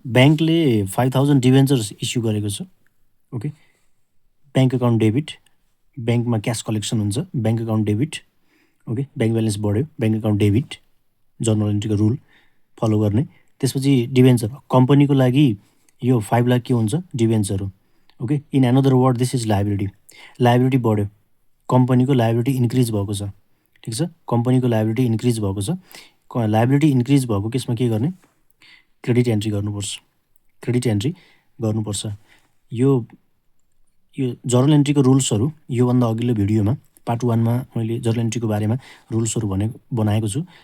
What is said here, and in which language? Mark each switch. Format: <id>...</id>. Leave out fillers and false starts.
<ne>बैंकले 5000 debentures issue गरेको छ। Okay bank account debit बैंकमा cash collection हुन्छ bank account debit. Okay bank balance बढ्यो bank account debit journal एन्ट्रीको rule follow गर्ने। त्यसपछि डिभेन्चर कम्पनीको लागि यो 5 लाख के हुन्छ डिभेन्चर हो।</ne> <en>Okay, in another word this is liability.</en> <ne>Liability बढ्यो, कम्पनीको लाइबिलिटी इन्क्रिज भएको छ, ठिक छ, कम्पनीको लाइबिलिटी इन्क्रिज भएको छ। लाइबिलिटी इन्क्रिज भएको केसमा के गर्ने, क्रेडिट एन्ट्री गर्नुपर्छ, क्रेडिट एन्ट्री गर्नुपर्छ। यो यो जर्नल एन्ट्रीको रुल्सहरू योभन्दा अघिल्लो भिडियोमा पार्ट 1मा मैले जर्नल एन्ट्रीको बारेमा रुल्सहरू बनाएको छु।</ne>